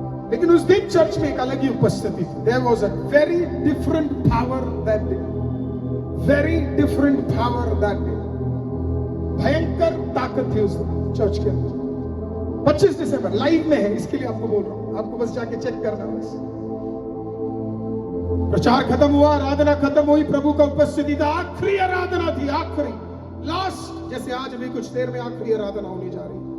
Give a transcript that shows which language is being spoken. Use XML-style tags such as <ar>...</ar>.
<hi>लेकिन उस दिन चर्च में एक अलग ही उपस्थिति थी।</hi> <en>There was a very different power that day, very different power that day।</en> <hi>भयंकर ताकत थी उस चर्च के अंदर। 25 दिसंबर लाइव में है, इसके लिए आपको बोल रहा हूं। आपको बस जाके चेक करना बस। प्रचार खत्म हुआ, आराधना खत्म हुई, प्रभु का उपस्थिति था, आखिरी आराधना थी, आखिरी लास्ट, जैसे आज भी कुछ देर में आखिरी आराधना होने जा रही।</hi>